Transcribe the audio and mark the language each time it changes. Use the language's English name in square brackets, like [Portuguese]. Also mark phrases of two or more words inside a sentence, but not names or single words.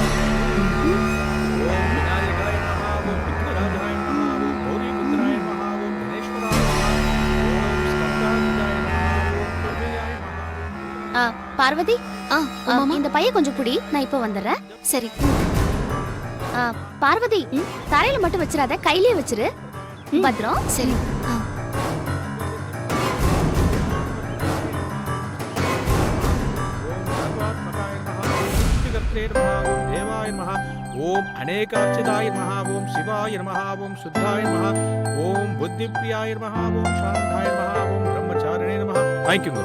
[Sanskrit] ॐ विनायकाय नमः ॐ विघ्नराजाय नमः ॐ गौरीपुत्राय नमः ॐ गणेश्वराय नमः ॐ स्कन्दाय नमः ॐ प्रभुयाय नमः. [Tamil] பார்வதி, இந்த பைய கொஞ்சம் புடி, நான் இப்ப வந்துடுறேன். சரி. பார்வதி, தரையில மட்டும் வச்சிராத, கையிலே வச்சிரு. பத்ரம். சரி. [Sanskrit] ओम अनेकार्चिताय नमः, ओम शिवाय नमः, ओम शुद्धाय नमः, ओम बुद्धिप्रियाय नमः, ओम शांताय नमः, ओम ब्रह्मचारिणे नमः. [English] thank you.